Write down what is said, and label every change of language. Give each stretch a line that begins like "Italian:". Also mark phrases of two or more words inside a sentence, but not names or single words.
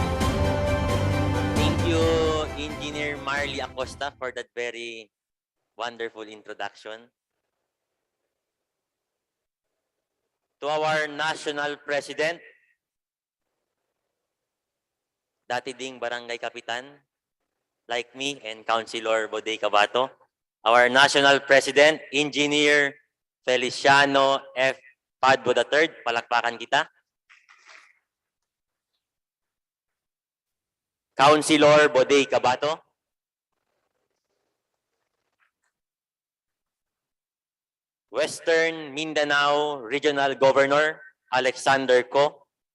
English: Thank you, Engineer Marley Acosta, for that very wonderful introduction. To our National President,
Bikol: dati ding
English: Barangay Kapitan, like me and Councilor Boday Cabato, our National President, Engineer Feliciano F. Padbo III,
Bikol: palakpakan kita.
English: Councilor Boday Cabato. Western Mindanao Regional Governor Alexander Co.